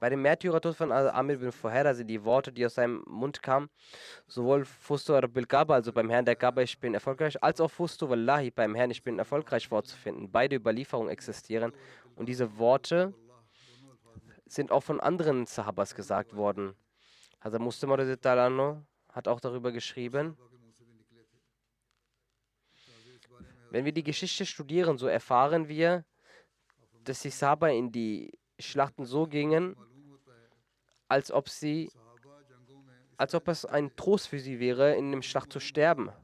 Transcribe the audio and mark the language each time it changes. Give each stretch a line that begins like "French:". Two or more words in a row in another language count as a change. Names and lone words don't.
German: Bei dem Märtyrertod von Amir bin Fuhaira sind die Worte, die aus seinem Mund kamen, sowohl
Arabic: فزت رب الكعبة,
German: also beim Herrn der Kaaba, ich bin erfolgreich, als auch
Arabic: فزت والله,
German: beim Herrn, ich bin erfolgreich, vorzufinden. Beide Überlieferungen existieren und diese Worte sind auch von anderen Sahabas gesagt worden. Hazrat Muslim
Arabic: رضي الله عنه
German: hat auch darüber geschrieben. Wenn wir die Geschichte studieren, so erfahren wir, dass die Sahaba in die Schlachten so gingen, als ob es ein Trost für sie wäre, in dem Schlacht zu sterben.